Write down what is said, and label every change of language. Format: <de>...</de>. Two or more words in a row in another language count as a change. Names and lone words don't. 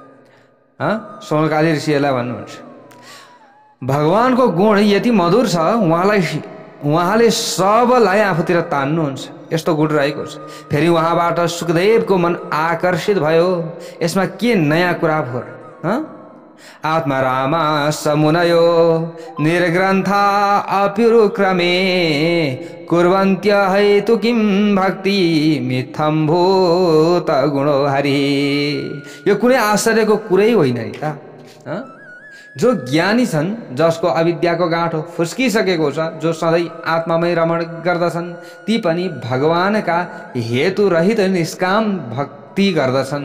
<ne>सोनकाली ऋषिहरूलाई भन्नुहुन्छ भगवानको गुण यति मधुर छ, उहाँले सबलाई आफूतिर तान्नुहुन्छ। यस्तो गुण रहेको छ। फेरि उहाँबाट सुखदेवको मन आकर्षित भयो। यसमा के नयाँ कुरा भयो?</ne> <sa>आत्मा रामा समुनयो निर्ग्रन्था अप्युरुक्रमे कुर्वन्त्य हेतु किं भक्ति मिथ्यं भूत गुणो हरि।</sa> <ne>यो कुनै आश्चर्यको कुरै होइन नि त। जो ज्ञानी छन्, जसको अविद्याको गाँठो फुस्किसकेको छ, जो सधैँ आत्मामै रमण गर्दछन्, ती पनि भगवानका हेतु रहित निष्काम भक्ति गर्दछन्।</ne>